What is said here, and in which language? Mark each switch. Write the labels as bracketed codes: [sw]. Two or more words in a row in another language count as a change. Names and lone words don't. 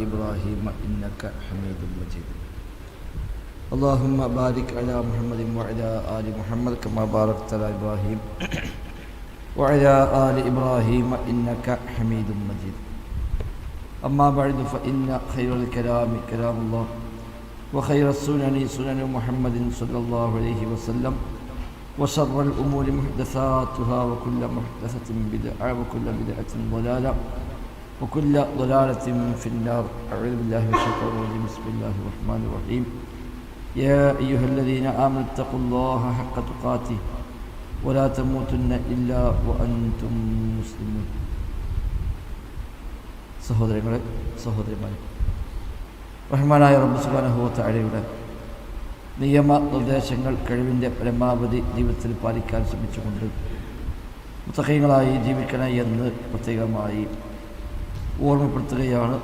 [ar] إبراهيم إنك حميد مجيد اللهم بارك على محمد وعلى آل محمد كما باركت على إبراهيم وعلى آل إبراهيم إنك حميد مجيد أما بعد فإن خير الكلام كلام الله وخير السنن سنن محمد صلى الله عليه وسلم وشر الأمور محدثاتها وكل محدثة بدعة وكل بدعة ضلالة وكل ضلالة في النار. أعوذ بالله من الشيطان الرجيم. بسم الله الرحمن الرحيم. يا أيها الذين آمنوا اتقوا الله حق تقاته ولا تموتن إلا وأنتم مسلمون. [ml] സഹോദരന്മാരെ, റഹ്മാനായ റബ്ബ് [ar] سبحانه و [ml] തആലയുടെ നിയമ നിർദ്ദേശങ്ങൾ കഴിവിൻ്റെ പരമാവധി ജീവിതത്തിൽ പാലിക്കാൻ ശ്രമിച്ചുകൊണ്ട് മുത്തഖീങ്ങളായി ജീവിക്കണം എന്ന് പ്രത്യേകമായി ഓർമ്മപ്പെടുത്തുകയാണ്.